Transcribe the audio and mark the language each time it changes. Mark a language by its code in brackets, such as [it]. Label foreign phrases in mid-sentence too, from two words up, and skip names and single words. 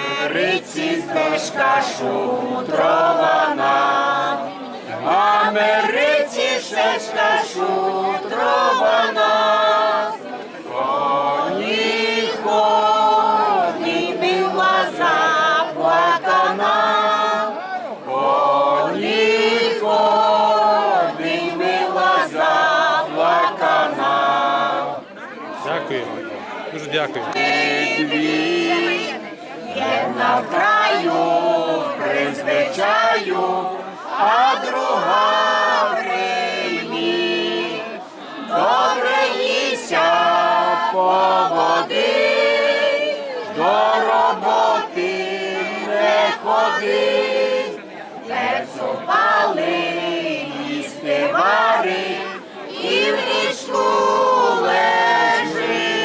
[uk] Америці стежка шутрована, Америці стежка шутрована, коні ходні була заплакана, коні ходні була заплакана. Дякую. Дуже дякую. [pl] Jedna w kraju przyzwyczaju, a druga w Римі. [uk] Добре їся поводи, до роботи не ходи, перцю пали, їсти вари, і в ліжку лежи.